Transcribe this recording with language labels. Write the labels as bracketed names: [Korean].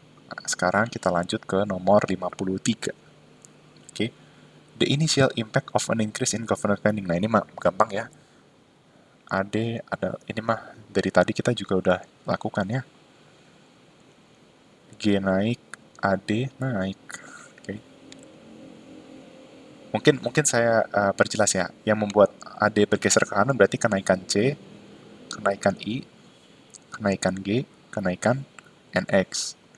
[Indonesian] Nah, sekarang kita lanjut ke nomor 53. [English] Oke, the initial impact of an increase in government spending. [Indonesian] Nah, ini mah gampang ya. Ini mah dari tadi kita juga udah lakukan ya. G naik, AD naik. Oke. Mungkin saya perjelas ya. Yang membuat AD bergeser ke kanan berarti kenaikan C, kenaikan I, kenaikan G, kenaikan NX.